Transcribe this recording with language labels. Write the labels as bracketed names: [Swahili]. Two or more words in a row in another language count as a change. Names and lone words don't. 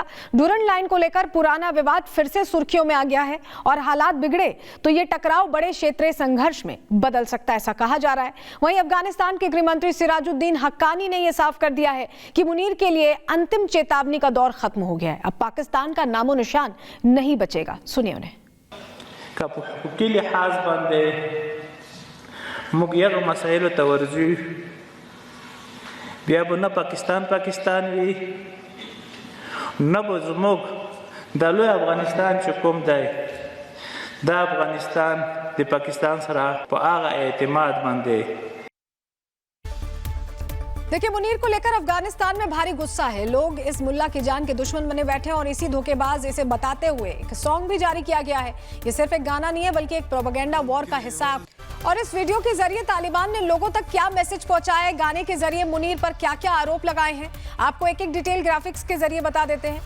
[Hindi] डुरंड लाइन को लेकर पुराना विवाद फिर से सुर्खियों में आ गया है और हालात बिगड़े तो ये टकराव बड़े क्षेत्रीय संघर्ष में बदल सकता है, ऐसा कहा जा रहा है। वहीं अफगानिस्तान के गृह मंत्री सिराजुद्दीन हक्कानी ने यह साफ कर दिया है कि मुनीर के लिए अंतिम चेतावनी का दौर खत्म हो गया है। अब पाकिस्तान का नामो निशान नहीं बचेगा। सुनिए उन्हें। [Pashto] بیا به نه پاکستان وي نه به زموږ د لوی افغانستان چې کوم دی دا افغانستان د پاکستان سره په هغه اعتماد باندې। [Hindi] देखिए, मुनीर को लेकर अफगानिस्तान में भारी गुस्सा है। लोग इस मुल्ला की जान के दुश्मन बने बैठे हैं और इसी धोखेबाज इसे बताते हुए एक सॉन्ग भी जारी किया गया है। ये सिर्फ एक गाना नहीं है बल्कि एक [English] propaganda war [Hindi] का हिस्सा है। और इस वीडियो के जरिए तालिबान ने लोगों तक क्या मैसेज पहुंचाया है, गाने के जरिए मुनीर पर क्या क्या आरोप लगाए हैं, आपको एक एक [English] detail graphics [Hindi] के जरिए बता देते हैं।